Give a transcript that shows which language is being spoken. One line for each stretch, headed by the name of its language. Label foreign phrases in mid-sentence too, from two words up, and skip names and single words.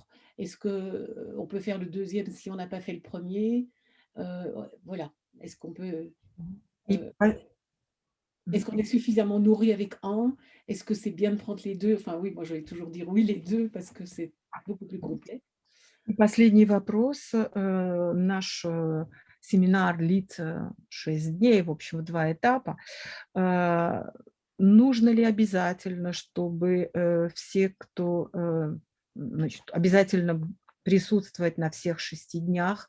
French: Est-ce que, on peut faire le deuxième si on n'a pas fait le premier? Ouais, voilà. Est-ce qu'on peut, Et heu, pas- est-ce qu'on est suffisamment nourri avec un? Est-ce que c'est bien de prendre les 2? Enfin oui, moi je vais toujours dire oui les 2 parce que c'est beaucoup plus complet.
Russian: И последний вопрос. Наш семинар длится 6 дней, в общем, в 2 этапа. Э, Нужно ли обязательно, чтобы все, кто значит, обязательно присутствовать на всех 6 днях?